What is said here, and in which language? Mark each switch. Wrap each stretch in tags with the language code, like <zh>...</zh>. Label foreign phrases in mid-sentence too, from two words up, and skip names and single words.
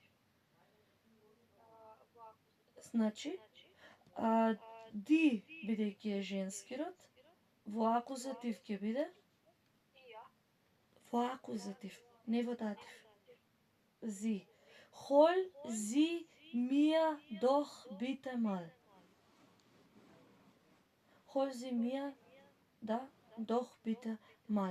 <mk>Значи, ди, бидејќи е женски род, во акузатив ќе биде? Во акузатив, не во датив. Зи.</mk> <de>Hol sie mir doch bitte mal. Hol sie mir, да, doch bitte mal.</de>